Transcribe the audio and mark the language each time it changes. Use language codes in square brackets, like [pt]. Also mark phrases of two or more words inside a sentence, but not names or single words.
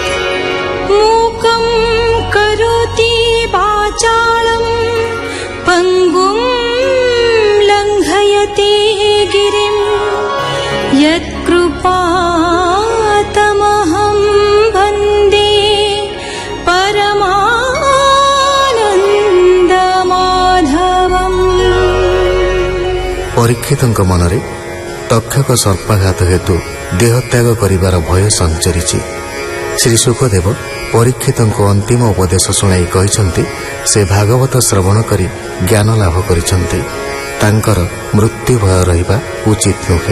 [sa] मूकं करोति वाचालं पङ्गुं लङ्घयते गिरिं यत्कृपातमहं वन्दे परमानन्दमाधवम्। [or] परीक्षितଙ୍କ ମନରେ ତକ୍ଷକ ସର୍ପାଘାତ ହେତୁ ଦେହତ୍ୟାଗ କରିବାର ଭୟ ସଞ୍ଚରିଛି। ଶ୍ରୀ ସୁଖଦେବ ପରୀକ୍ଷିତଙ୍କୁ ଅନ୍ତିମ ଉପଦେଶ ଶୁଣାଇ କହିଛନ୍ତି, ସେ ଭାଗବତ ଶ୍ରବଣ କରି ଜ୍ଞାନ ଲାଭ କରିଛନ୍ତି। ତାଙ୍କର ମୃତ୍ୟୁ ଭୟ ରହିବା ଉଚିତ ନୁହେଁ।